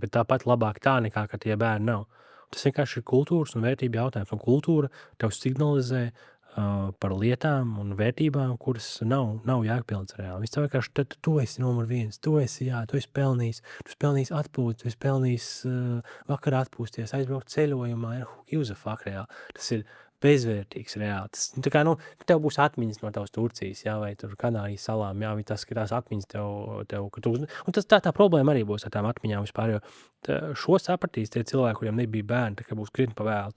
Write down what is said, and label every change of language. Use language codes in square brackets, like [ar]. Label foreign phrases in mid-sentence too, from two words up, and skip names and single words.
[lv] Bet tāpat labāk tā nekā, ka tie bērni nav. Tas vienkārši ir kultūras un vērtību jautājums. Un kultūra tev signalizē par lietām un vērtībām, kuras nav jēgpilnas reāli. Viss tev vienkārši, tad tu esi numur 1, tu esi pelnījis atpūst, tu esi pelnījis vakarā atpūsties, aizbraukt ceļojumā, [en] who gives a fuck reāli. [lv] Tas ir bezvērtīgs reāli. Tas, tā kā, tev būs atmiņas no tavas Turcijas, jā, vai tur Kanārijas salām, jā, vai tas, ka tās atmiņas tev ka tu, un tas tā problēma arī būs ar tām atmiņām vispār, jo šo sapratīs tie cilvēki, kuriem nebija bērni, tā kā būs krietni pa vēlu.